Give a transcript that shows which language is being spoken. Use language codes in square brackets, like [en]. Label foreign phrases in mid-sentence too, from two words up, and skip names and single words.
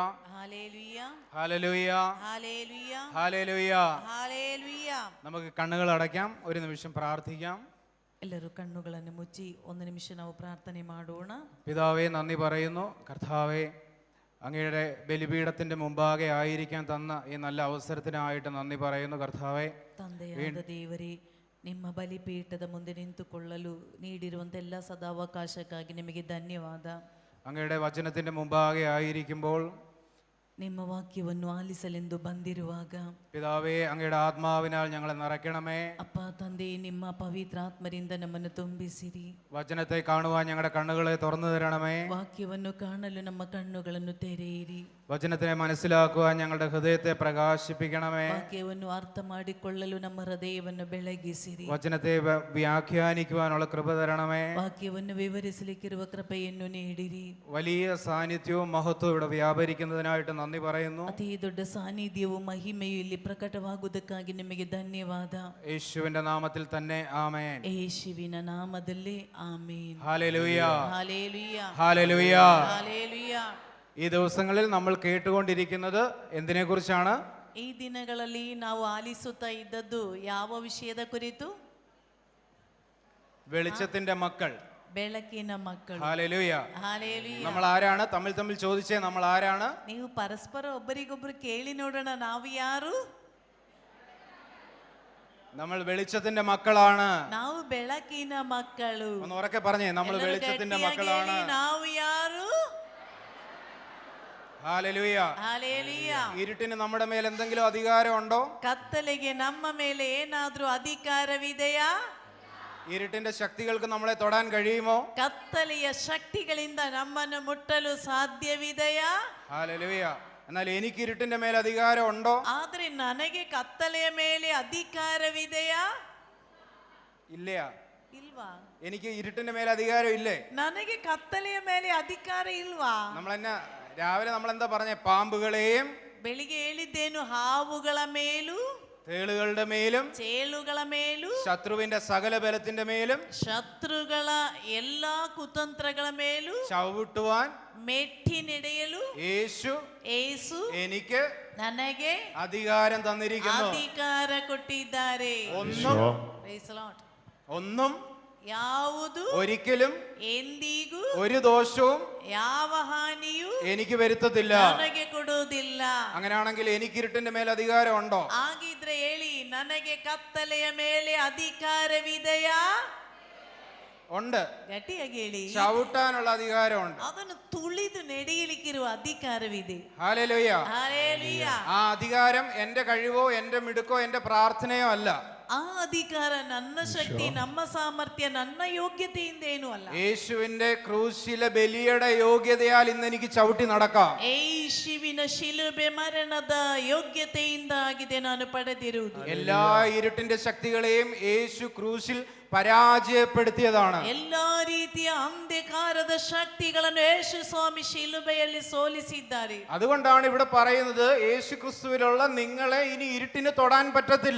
[ml] Hallelujah. Hallelujah. Hallelujah. Hallelujah. Hallelujah. നമുക്ക് കണ്ണുകൾ അടയ്ക്കാം, ഒരു നിമിഷം പ്രാർത്ഥിക്കാം. [kn] ಎಲ್ಲರೂ ಕಣ್ಣುಗಳನ್ನು ಮುಚ್ಚಿ ಒಂದು ನಿಮಿಷ ನಾವು ಪ್ರಾರ್ಥನೆ ಮಾಡೋಣ. [ml] പിതാവേ, നന്ദി പറയുന്നു. കർത്താവേ, അങ്ങയുടെ ബലിപീഠത്തിന്റെ മുമ്പാകെ ആയിരിക്കാൻ തന്ന ഈ നല്ല അവസരത്തിനായിട്ട് നന്ദി പറയുന്നു. കർത്താവേ, [kn] ತಂದೆಯಾದ ದೇವರೇ, ನಿಮ್ಮ ಬಲಿಪೀಠದ ಮುಂದೆ ನಿಂತುಕೊಳ್ಳಲು ನೀಡಿರುವಂಥ ಎಲ್ಲ ಸದಾವಕಾಶಕ್ಕಾಗಿ ನಿಮಗೆ ಧನ್ಯವಾದ. [ml] അങ്ങയുടെ വചനത്തിന്റെ മുമ്പാകെ ആയിരിക്കുമ്പോൾ [kn] ನಿಮ್ಮ ವಾಕ್ಯವನ್ನು ಆಲಿಸಲೆಂದು ಬಂದಿರುವಾಗ [ml] പിതാവേ, അങ്ങയുടെ ആത്മാവിനാൽ ഞങ്ങളെ നിറയ്ക്കണമേ. [kn] ಅಪ್ಪ ತಂದೆ, ನಿಮ್ಮ ಪವಿತ್ರ ಆತ್ಮರಿಂದ ನಮ್ಮನ್ನು ತುಂಬಿಸಿರಿ. [ml] വചനത്തെ കാണുവാൻ ഞങ്ങളുടെ കണ്ണുകളെ തുറന്നു തരണമേ. [kn] ವಾಕ್ಯವನ್ನು ಕಾಣಲು ನಮ್ಮ ಕಣ್ಣುಗಳನ್ನು ತೆರೆಯಿರಿ. [ml] വചനത്തിനെ മനസ്സിലാക്കുവാൻ ഞങ്ങളുടെ ഹൃദയത്തെ പ്രകാശിപ്പിക്കണമേ. [kn] ವಾಕ್ಯವನ್ನು ಅರ್ಥ ಮಾಡಿಕೊಳ್ಳಲು ನಮ್ಮ ಹೃದಯವನ್ನು ಬೆಳಗಿಸಿರಿ. [ml] വചനത്തെ വ്യാഖ്യാനിക്കുവാനുള്ള കൃപ തരണമേ. [kn] ವಾಕ್ಯವನ್ನು ವಿವರಿಸಲಿಕ್ಕಿರುವ ಕೃಪೆಯನ್ನು ನೀಡಿರಿ. [ml] വലിയ സാന്നിധ്യവും മഹത്വവും ഇവിടെ വ്യാപരിക്കുന്നതിനായിട്ട് നന്ദി പറയുന്നു. [kn] ಅತಿ ದೊಡ್ಡ ಸಾನ್ನಿಧ್ಯವು ಮಹಿಮೆಯು ಇಲ್ಲಿ ಪ್ರಕಟವಾಗುವುದಕ್ಕಾಗಿ ನಿಮಗೆ ಧನ್ಯವಾದ. [ml] യേശുവിന്റെ നാമത്തിൽ തന്നെ ആമേൻ. [kn] ಯೇಸುವಿನ ನಾಮದಲ್ಲಿ ಆಮೇನ್. [ml] ഹല്ലേലൂയ. ഹല്ലേലൂയ. ഹല്ലേലൂയ. ഹല്ലേലൂയ. ഈ ദിവസങ്ങളിൽ നമ്മൾ കേട്ടുകൊണ്ടിരിക്കുന്നത് എന്തിനെ കുറിച്ചാണ്? [kn] ಈ ದಿನಗಳಲ್ಲಿ ನಾವು ಆಲಿಸುತ್ತಾ ಇದ್ದದ್ದು ಯಾವ ವಿಷಯದ ಕುರಿತು? [ml] വെളിച്ചത്തിന്റെ മക്കൾ. [kn] ಬೆಳಕಿನ ಮಕ್ಕಳು. [ml] ഹല്ലേലൂയ. [kn] ಹಲ್ಲೆಲೂಯಾ. [ml] നമ്മൾ ആരാണ്? തമ്മിൽ ചോദിച്ചേ, നമ്മൾ ആരാണ്? [kn] ನೀವು ಪರಸ್ಪರ ಒಬ್ಬರಿಗೊಬ್ಬರು ಕೇಳಿ ನೋಡೋಣ, ನಾವು ಯಾರು? [ml] നമ്മൾ വെളിച്ചത്തിന്റെ മക്കളാണ്. [kn] ನಾವು ಬೆಳಕಿನ ಮಕ್ಕಳು. [ml] ഒന്ന് ഉറക്കെ പറഞ്ഞേ, നമ്മൾ [kn] ಎಲ್ಲರೂ [ml] വെളിച്ചത്തിന്റെ [kn] ಗಟ್ಟಿಯಾಗಿ [ml] മക്കളാണ്. [kn] ಹೇಳಿ, ನಾವು ಯಾರು? [ml] ഹല്ലേലൂയ. [kn] ಹಾಲೆಲೂಯ. [ml] ഇരുട്ടിന് നമ്മുടെ മേൽ എന്തെങ്കിലും അധികാരം ഉണ്ടോ? [kn] ಕತ್ತಲೆಗೆ ನಮ್ಮ ಮೇಲೆ ಏನಾದ್ರೂ ಅಧಿಕಾರವಿದೆಯಾ? [ml] ഇരുട്ടിന്റെ ശക്തികൾക്ക് നമ്മളെ തൊടാൻ കഴിയുമോ? [kn] ಕತ್ತಲೆಯ ಶಕ್ತಿಗಳಿಂದ ನಮ್ಮನ್ನು ಮುಟ್ಟಲು ಸಾಧ್ಯವಿದೆಯಾ? [ml] ഹല്ലേലൂയ. എന്നാൽ എനിക്ക് ഇരുട്ടിന്റെ മേൽ അധികാരം ഉണ്ടോ? [kn] ಆದ್ರೆ ನನಗೆ ಕತ್ತಲೆಯ ಮೇಲೆ ಅಧಿಕಾರವಿದೆಯಾ? [ml] ഇല്ല. [kn] ಇಲ್ವಾ? [ml] എനിക്ക് ഇരുട്ടിന്റെ മേൽ അധികാരം ഇല്ലേ? [kn] ನನಗೆ ಕತ್ತಲೆಯ ಮೇಲೆ ಅಧಿಕಾರ ಇಲ್ವಾ? [ml] നമ്മളെന്നെ രാവിലെ നമ്മൾ എന്താ പറഞ്ഞേ? പാമ്പുകളെയും [kn] ಬೆಳಿಗ್ಗೆ ಹೇಳಿದ್ದೇನು? ಹಾವುಗಳ ಮೇಲೂ [ml] തേളുകളുടെ മേലും [kn] ಚೇಳುಗಳ ಮೇಲೂ [ml] ശത്രുവിന്റെ സകല ബലത്തിന്റെ മേലും [kn] ಶತ್ರುಗಳ ಎಲ್ಲಾ ಕುತಂತ್ರಗಳ ಮೇಲೂ [ml] ചവിട്ടുവാൻ [kn] ಮೆಟ್ಟಿನಿಡೆಯಲು [ml] യേശു [kn] ಏಸು [ml] എനിക്ക് [kn] ನನಗೆ [ml] അധികാരം തന്നിരിക്കുന്നു. [kn] ಅಧಿಕಾರ ಕೊಟ್ಟಿದ್ದಾರೆ. [en] Praise the Lord. [ml] ഒന്നും [kn] ಯಾವುದು [ml] ഒരിക്കലും [kn] ಎಂದಿಗೂ [ml] ഒരു ദോഷവും [kn] ಯಾವ ಹಾನಿಯೂ [ml] എനിക്ക് വരുത്തത്തില്ല. [kn] ನನಗೆ ಕೊಡುವುದಿಲ್ಲ. [ml] അങ്ങനെയാണെങ്കിൽ എനിക്ക് ഇരുട്ടിന്റെ മേൽ അധികാരം ഉണ്ടോ? [kn] ಹಾಗಿದ್ರೆ ಹೇಳಿ, ನನಗೆ ಕತ್ತಲೆಯ ಮೇಲೆ ಅಧಿಕಾರವಿದೆಯಾ? [ml] ഉണ്ട്. [kn] ಗಟ್ಟಿಯಾಗಿ ಹೇಳಿ. [ml] ചവിട്ടാനുള്ള അധികാരമുണ്ട്. [kn] ಅದನ್ನು ತುಳಿದು ನಡೆಯಲಿಕ್ಕಿರುವ ಅಧಿಕಾರವಿದೆ. [ml] ഹല്ലേലൂയ. [kn] ಹಾಲೆಲೂಯ. [ml] ആ അധികാരം എന്റെ കഴിവോ എന്റെ മിടുക്കോ എന്റെ പ്രാർത്ഥനയോ അല്ല. [kn] ಆ ಅಧಿಕಾರ ನನ್ನ ಶಕ್ತಿ, ನಮ್ಮ ಸಾಮರ್ಥ್ಯ, ನನ್ನ ಯೋಗ್ಯತೆಯಿಂದ ಏನೂ ಅಲ್ಲ. [ml] യേശുവിന്റെ ക്രൂശിലെ ബലിയുടെ യോഗ്യതയാൽ ഇന്ന് എനിക്ക് ചവിട്ടി നടക്കാം. [kn] ಯೇಸುವಿನ ಶಿಲುಬೆ ಮರಣದ ಯೋಗ್ಯತೆಯಿಂದ ಆಗಿದೆ ನಾನು ಪಡೆದಿರುವುದು. [ml] എല്ലാ ഇരുട്ടിന്റെ ശക്തികളെയും യേശു ക്രൂശിൽ പരാജയപ്പെടുത്തിയതാണ്. [kn] ಎಲ್ಲಾ ರೀತಿಯ ಅಂಧಕಾರದ ಶಕ್ತಿಗಳನ್ನು ಯೇಸು ಸ್ವಾಮಿ ಶಿಲುಬೆಯಲ್ಲಿ ಸೋಲಿಸಿದ್ದಾರೆ. [ml] അതുകൊണ്ടാണ് ഇവിടെ പറയുന്നത് യേശു ക്രിസ്തുവിലുള്ള നിങ്ങളെ ഇനി ഇരുട്ടിന് തൊടാൻ പറ്റത്തില്ല.